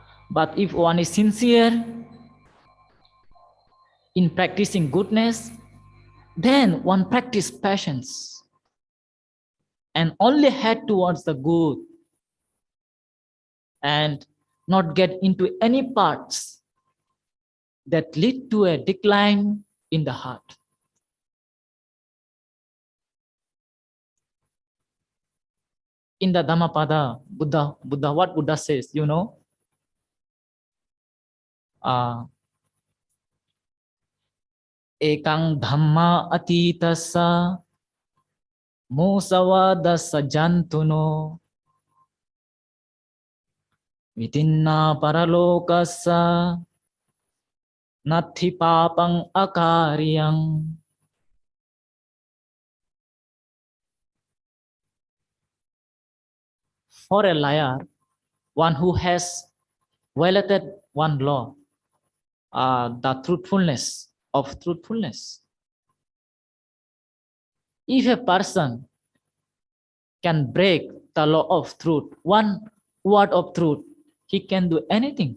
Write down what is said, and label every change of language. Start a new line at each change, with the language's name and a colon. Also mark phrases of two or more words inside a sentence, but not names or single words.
English: But if one is sincere in practicing goodness, then one practice patience and only head towards the good and not get into any parts that lead to a decline in the heart. In the Dhammapada, Buddha, what Buddha says,
Pali: ekang dhamma atitasa musavadasa jantuno vitinna paralokasa natti papang akaryang.
English: For a liar, one who has violated one law, the truthfulness of truthfulness. If a person can break the law of truth, one word of truth, he can do anything.